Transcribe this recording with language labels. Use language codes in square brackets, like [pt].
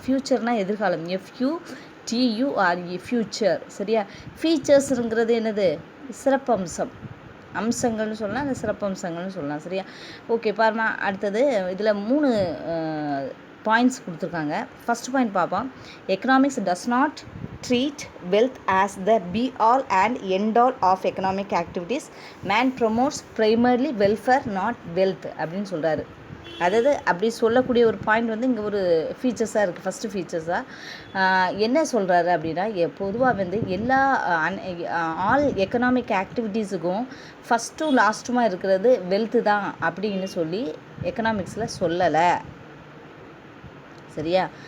[ta] ஃப்யூச்சர்னால் எதிர்காலம், FUTURE, future. சரியா? ஃபீச்சர்ஸுங்கிறது என்னது, சிறப்பம்சம். அம்சங்கள்னு சொல்லலாம், அந்த சிறப்பம்சங்கள்னு சொல்லலாம். சரியா? ஓகே, பாருமா, அடுத்தது இதில் 3 பாயிண்ட்ஸ் கொடுத்துருக்காங்க. ஃபஸ்ட் பாயிண்ட் பார்ப்போம். [en] Economics does not treat wealth as the be all and end all of economic activities. Man promotes primarily welfare, not wealth [ta] அப்படின்னு சொல்கிறாரு. அதாவது அப்படி சொல்லக்கூடிய ஒரு பாயிண்ட் வந்து இங்கே ஒரு ஃபீச்சர்ஸாக இருக்குது. ஃபஸ்ட்டு ஃபீச்சர்ஸாக என்ன சொல்கிறாரு அப்படின்னா, பொதுவாக வந்து எல்லா ஆல் எக்கனாமிக் ஆக்டிவிட்டீஸுக்கும் ஃபஸ்ட்டும் லாஸ்ட்டுமா இருக்கிறது வெல்த்து தான் அப்படின்னு சொல்லி எக்கனாமிக்ஸில் சொல்லலை. சரியா?